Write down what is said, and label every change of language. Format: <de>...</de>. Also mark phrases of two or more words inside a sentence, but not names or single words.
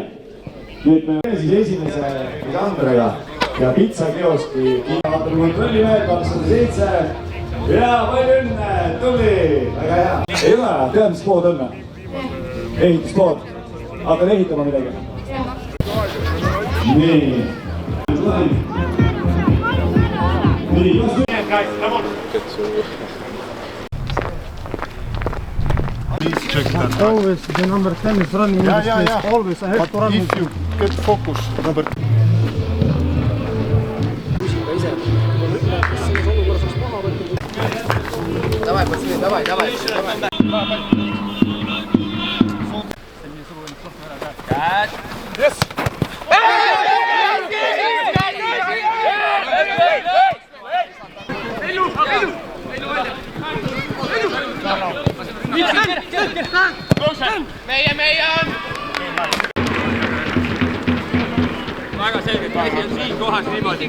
<et>Nüüd me siis esimese Andrega ja pizzakioski kontrollimehed 207 ja palju õnne, tuli, väga hea. Ei ole, tead mis pood on? Ehituspood. Hakkad ehitama midagi? Nii.</et> <en>Check that. Always the number 10 is running in this place. Always I have to run. If you get focus, number 10.</en> <ru>Давай.</ru> <en>Yes!</en> <et>Meie on! Väga selgelt, käsi on siin kohas niimoodi.</et>